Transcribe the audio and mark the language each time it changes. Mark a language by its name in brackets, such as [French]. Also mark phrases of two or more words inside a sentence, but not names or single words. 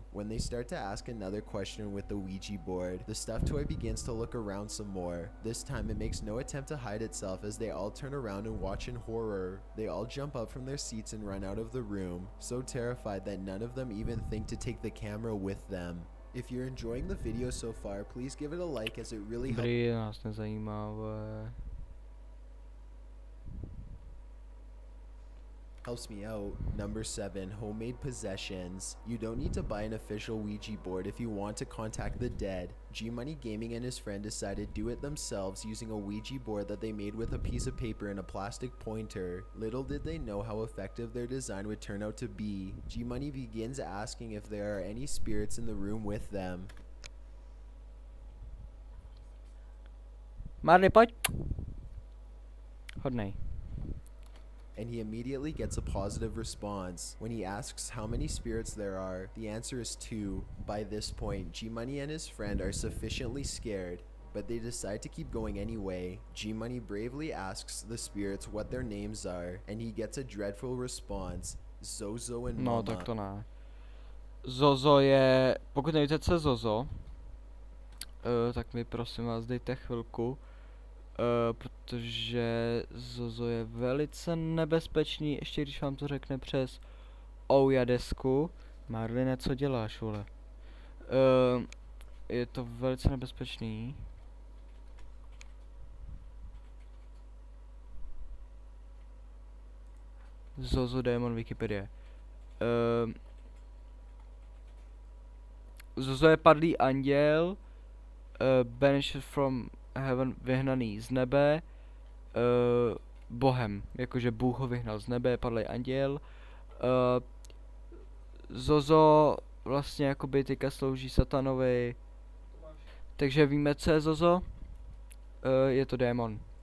[English] When they start to ask another question with the Ouija board, the stuffed toy begins to look around some more. This time it makes no attempt to hide itself as they all turn around and watch in horror. They all jump up from their seats and run out of the room, so terrified that none of them even think to take the camera with them. If you're enjoying the video so far, please give it a like as it really helps. [Czech] Dobrý, nás nezajímavé. [English] Helps me out. Number 7, homemade possessions. You don't need to buy an official Ouija board if you want to contact the dead. G-Money Gaming and his friend decided to do it themselves using a Ouija board that they made with a piece of paper and a plastic pointer. Little did they know how effective their design would turn out to be. G-Money begins asking if there are any spirits in the room with them. [Czech] Marley, pojď. Hodnej. [English] And he immediately gets a positive response. When he asks how many spirits there are, the answer is 2. By this point, G-Money and his friend are sufficiently scared, but they decide to keep going anyway. G-Money bravely asks the spirits what their names are, and he gets a dreadful response. Zozo and [Czech] No, Mama. tak to ne. Zozo je, pokud nevíte, co je Zozo, tak mi prosím vás dejte chvilku. Protože Zozo je velice nebezpečný, ještě když vám to řekne přes ouja desku. Marline, co děláš, vole? Je to velice nebezpečný. Zozo Demon Wikipedie. Zozo je padlý anděl, [English] banished from heaven, [Czech] vyhnaný z nebe, Bohem, jakože Bůh ho vyhnal z nebe, padlý anděl. Zozo vlastně jakoby teďka slouží satanovi, takže víme, co je Zozo. Je to démon.